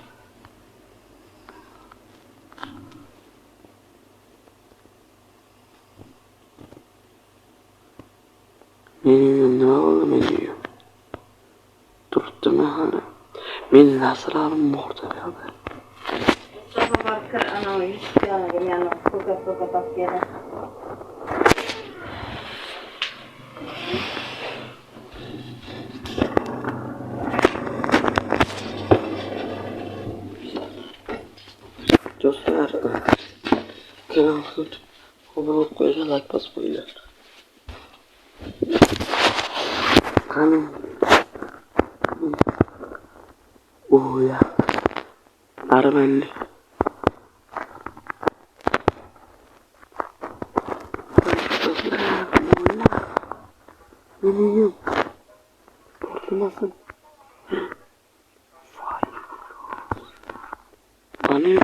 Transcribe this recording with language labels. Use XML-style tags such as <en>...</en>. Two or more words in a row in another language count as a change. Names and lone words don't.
<tr>Benim ne oldu benim?</tr> <uz>Turibdimi hali? Meni narsalarim bor tabiatda. Do'stlar, kanalga obuna bo'lib qo'yinglar, like bosib qo'yinglar. Qani. Oya.</uz> <tr>Arabani. Neyim? Portlamasın. Annem.</tr>